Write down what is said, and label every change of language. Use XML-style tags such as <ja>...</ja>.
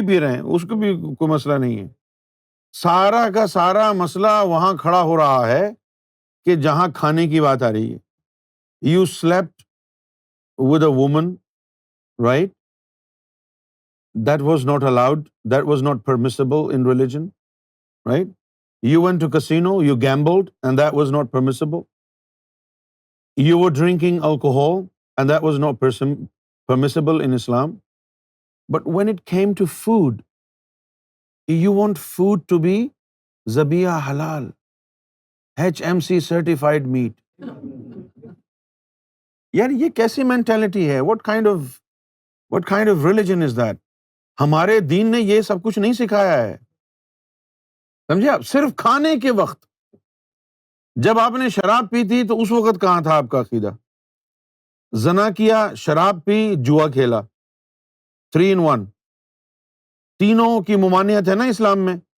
<ur>ہیں، اس کو بھی کوئی مسئلہ نہیں ہے۔ سارا کا سارا مسئلہ وہاں کھڑا ہو رہا ہے کہ جہاں کھانے کی بات آ رہی ہے۔</ur> <en>You slept with a woman, right? That was not allowed. That was not permissible in religion, right? You went to casino, you gambled, and that was not permissible. You were drinking alcohol, and that was not permissible in Islam. But when it came to food, you want food to be zabiya halal, HMC certified meat.</en> <ur>یار یہ کیسی mentality ہے؟</ur> <en>what kind of religion is that?</en> <ur>ہمارے دین نے یہ سب کچھ نہیں سکھایا ہے. سمجھے آپ؟ صرف کھانے کے وقت جب آپ نے شراب پی تھی تو اس وقت کہاں تھا آپ کا عقیدہ؟ زنا کیا، شراب پی، جوا کھیلا، 3 in 1، تینوں کی ممانعت ہے نا اسلام میں.</ur>